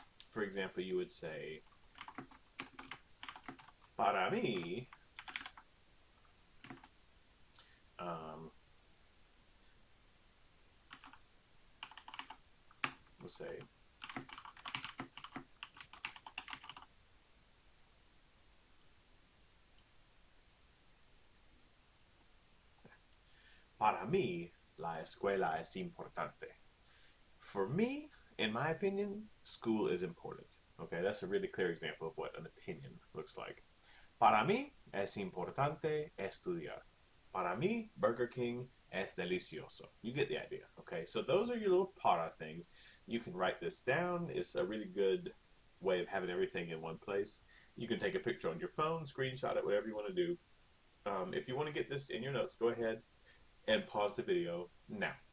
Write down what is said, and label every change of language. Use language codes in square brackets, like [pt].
[en] For example, you would say, [es] para mí, [en] we'll say, [es] para mí, la escuela es importante. [en] For me, in my opinion, school is important. Okay, that's a really clear example of what an opinion looks like. [es] Para mí es importante estudiar. Para mí, Burger King es delicioso. [en] You get the idea. Okay, so those are your little para things. You can write this down. It's a really good way of having everything in one place. You can take a picture on your phone, screenshot it, whatever you want to do. If you want to get this in your notes, go ahead and pause the video now.